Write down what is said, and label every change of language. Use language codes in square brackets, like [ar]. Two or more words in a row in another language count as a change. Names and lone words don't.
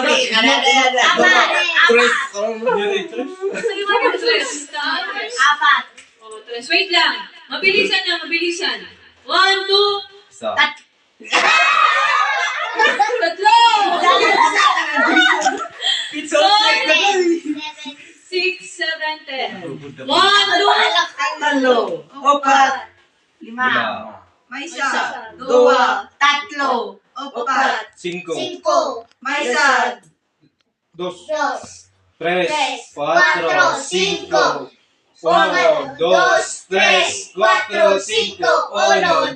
[tl] Apat. Oh, tres. [en] Wait lang. [tl] Mabilisan na, mabilisan. 1, 2. Tatlo! 5, 6, 7, 10. 1, 2. talo, apat, lima, may isa, dua, tatlo, apat, 5, may isa, 2, 3, 4, 5, 1, 2, 3, 4, 5, 1, 2,